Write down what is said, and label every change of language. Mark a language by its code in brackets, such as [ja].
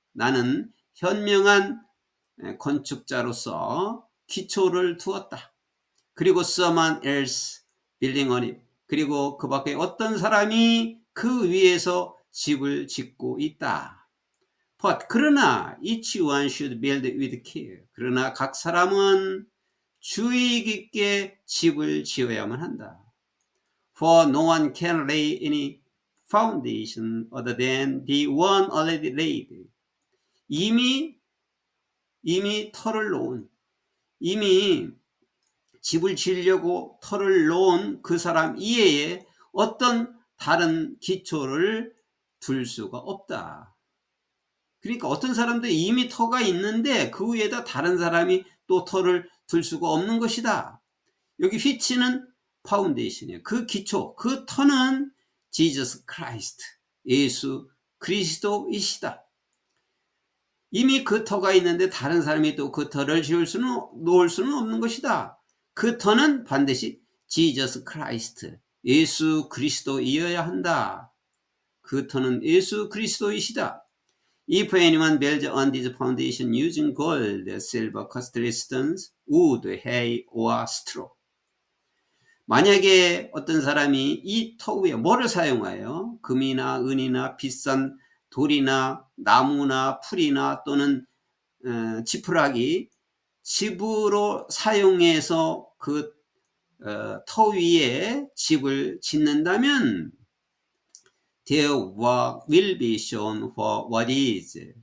[ko] 나는 현명한 건축자로서 기초를 두었다. 그리고 [en] someone else building on it. [ko] 그리고 그 밖에 어떤 사람이 그 위에서 집을 짓고 있다. [en] But [ko] 그러나 [en] each one should build with care. [ko] 그러나 각 사람은 주의 깊게 집을 지어야만 한다. [en] For no one can lay any foundation other than the one already laid. [ko] 이미 터를 놓은, 이미 집을 지으려고 터를 놓은 그 사람 이외에 어떤 다른 기초를 둘 수가 없다. 그러니까 어떤 사람도 이미 터가 있는데 그 위에다 다른 사람이 또 터를 둘 수가 없는 것이다. 여기 which는 파운데이션이에요. 그 기초, 그 터는 Jesus Christ, 예수 그리스도이시다. 이미 그 터가 있는데 다른 사람이 또 그 터를 놓을 수는 없는 것이다. 그 터는 반드시 Jesus Christ, 예수 그리스도이어야 한다. 그 터는 예수 그리스도이시다. [en] If anyone builds on this foundation using gold, silver, costly stones, wood, hay, or straw. [ko] 만약에 어떤 사람이 이 터 위에 뭐를 사용하여 금이나 은이나 비싼 돌이나 나무나 풀이나 또는 지푸라기 집으로 사용해서 그 터 위에 집을 짓는다면 [en] their work will be shown for what is.